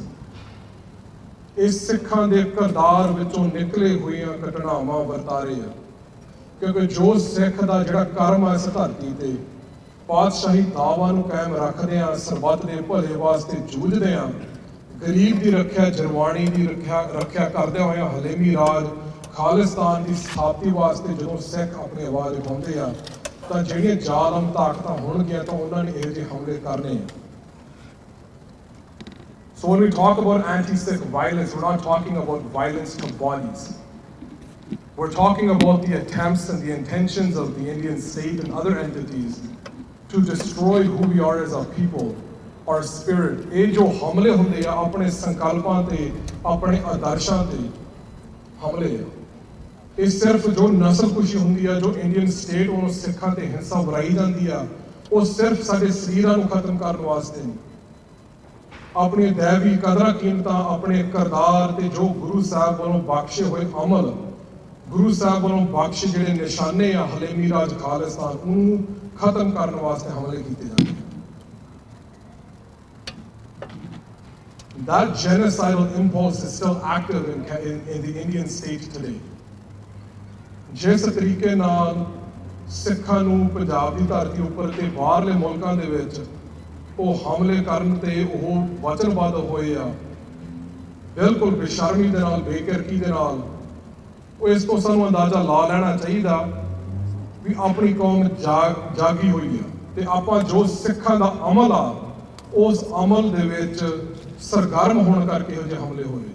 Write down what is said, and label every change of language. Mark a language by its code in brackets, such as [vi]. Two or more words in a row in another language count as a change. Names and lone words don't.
[pa] ਇਸ ਸਿੱਖਾਂ ਦੇ ਕਿਰਦਾਰ ਵਿੱਚੋਂ ਨਿਕਲੇ ਹੋਈਆਂ ਘਟਨਾਵਾਂ ਵਰਤਾਰੇ ਆ, ਕਿਉਂਕਿ ਜੋ ਸਿੱਖ ਦਾ ਜਿਹੜਾ ਕਰਮ ਆ ਇਸ ਧਰਤੀ ਤੇ ਪਾਤਸ਼ਾਹੀ ਦਾਅਵਾ ਨੂੰ ਕਾਇਮ ਰੱਖਦੇ ਆ, ਸਰਬੱਤ ਦੇ ਭਲੇ ਵਾਸਤੇ ਜੂਝਦੇ ਆ, ਗਰੀਬ ਦੀ ਰੱਖਿਆ, ਜਰਵਾਣੀ ਦੀ ਰੱਖਿਆ ਕਰਦੇ ਹੋਏ ਹਲੇਮੀ ਰਾਜ, ਖਾਲਿਸਤਾਨ ਦੀ ਸਥਾਪਤੀ ਵਾਸਤੇ ਜਦੋਂ ਸਿੱਖ ਆਪਣੀ ਆਵਾਜ਼ ਉਠਾਉਂਦੇ ਆ ਤਾਂ ਜਿਹੜੀਆਂ ਜ਼ਾਲਮ ਤਾਕਤਾਂ ਹੋਣਗੀਆਂ ਤਾਂ ਉਹਨਾਂ ਨੇ ਇਹੋ ਜਿਹੇ ਹਮਲੇ ਕਰਨੇ ਆ। [en] So when we talk about anti-Sikh violence, we're not talking about violence to bodies. We're talking about the attempts and the intentions of the Indian state and other entities to destroy who we are as a people, our spirit. [pa] ਇਹ ਜੋ ਹਮਲੇ ਹੁੰਦੇ ਆ ਆਪਣੇ ਸੰਕਲਪਾਂ ਤੇ, ਆਪਣੇ ਆਦਰਸ਼ਾਂ ਤੇ ਹਮਲੇ ਆ। ਇਹ ਸਿਰਫ ਜੋ ਨਸਲਕੁਸ਼ੀ ਹੁੰਦੀ ਆ, ਜੋ [en] Indian state [pa] ਉਹਨੂੰ ਸਿੱਖਾਂ ਤੇ ਹਿੰਸਾ ਵਰਾਈ ਜਾਂਦੀ ਆ, ਉਹ ਸਿਰਫ ਸਾਡੇ ਸਰੀਰਾਂ ਨੂੰ ਖਤਮ ਕਰਨ ਵਾਸਤੇ ਨਹੀਂ। ਆਪਣੀ ਦੈਵੀ ਕਦਰਾਂ ਕੀਮਤਾਂ, ਆਪਣੇ ਕਿਰਦਾਰ ਤੇ ਜੋ ਗੁਰੂ ਸਾਹਿਬ ਵੱਲੋਂ ਬਖਸ਼ੇ ਹੋਏ ਅਮਲ, ਗੁਰੂ ਸਾਹਿਬ ਵੱਲੋਂ ਬਖਸ਼ੇ ਜਿਹੜੇ ਨਿਸ਼ਾਨੇ ਆ ਹਲੇਮੀ ਰਾਜ, ਖਾਲਿਸਤਾਨ, ਉਹਨੂੰ ਖਤਮ ਕਰਨ ਵਾਸਤੇ ਹਮਲੇ ਕੀਤੇ ਜਾਂਦੇ। [en] That genocidal impulse is still active in the Indian state today. [pa] ਜਿਸ ਤਰੀਕੇ ਨਾਲ ਸਿੱਖਾਂ ਨੂੰ ਪੰਜਾਬ ਦੀ ਧਰਤੀ ਉੱਪਰ ਤੇ ਬਾਹਰਲੇ ਮੁਲਕਾਂ ਦੇ ਵਿੱਚ ਉਹ ਹਮਲੇ ਕਰਨ ਤੇ ਉਹ ਵਚਨਬੱਧ ਹੋਏ ਆ, ਬਿਲਕੁਲ ਬੇਸ਼ਰਮੀ ਦੇ ਨਾਲ, ਬੇਕਿਰਕੀ ਦੇ ਨਾਲ, ਉਹ ਇਸ ਤੋਂ ਸਾਨੂੰ ਅੰਦਾਜ਼ਾ ਲਾ ਲੈਣਾ ਚਾਹੀਦਾ ਵੀ ਆਪਣੀ ਕੌਮ ਜਾਗੀ ਹੋਈ ਆ ਤੇ ਆਪਾਂ ਜੋ ਸਿੱਖਾਂ ਦਾ ਅਮਲ ਆ ਉਸ ਅਮਲ ਦੇ ਵਿੱਚ ਸਰਗਰਮ ਹੋਣ ਕਰਕੇ ਇਹੋ ਜਿਹੇ ਹਮਲੇ ਹੋਏ।